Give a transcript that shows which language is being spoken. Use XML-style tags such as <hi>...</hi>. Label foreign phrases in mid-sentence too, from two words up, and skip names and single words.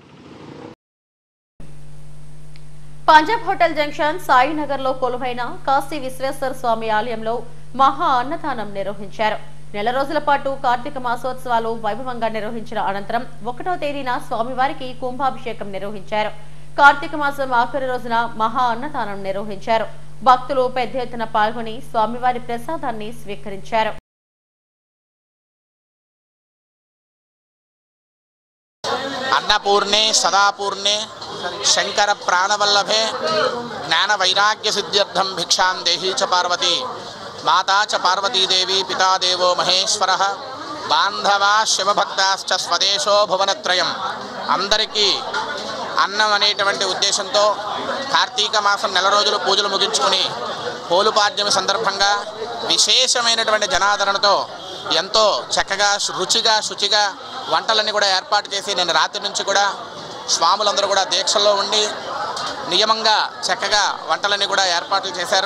<te>పంజాబ్ హోటల్ జంక్షన్ సాయినగర్ లో కొలువైన కాశీ విశ్వేశ్వర స్వామి ఆలయంలో మహా అన్నదానం నిర్వహించారు. నెల రోజుల పాటు కార్తీక మాసోత్సవాలు వైభవంగా నిర్వహించిన అనంతరం 1వ తేదీన స్వామివారికి కుంభాభిషేకం నిర్వహించారు. కార్తీక మాసం ఆఖరి రోజున మహా అన్నదానం నిర్వహించారు. భక్తులు పెద్ద ఎత్తున పాల్గొని స్వామివారి ప్రసాదాన్ని స్వీకరించారు.</te> <sa>अन्नपूर्णे सदापूर्णे शंकर प्राणवल्लभे ज्ञान वैराग्य सिद्ध्यर्थम भिक्षां देहि च पार्वती माता च पार्वती देवी पिता देवो महेश्वरः बांधवा शिवभक्ताश्च स्वदेशो भुवनत्रयम्</sa> <te>अंदरिकी అన్నం అనేటువంటి ఉద్దేశంతో కార్తీక మాసం నెల రోజులు పూజలు ముగించుకొని పోలుపాడ్యమి సందర్భంగా విశేషమైనటువంటి జనాదరణతో ఎంతో చక్కగా రుచిగా శుచిగా వంటలన్నీ కూడా ఏర్పాటు చేసి నేను రాత్రి నుంచి కూడా స్వాములందరూ కూడా దీక్షల్లో ఉండి నియమంగా చక్కగా వంటలన్నీ కూడా ఏర్పాట్లు చేశారు.</te>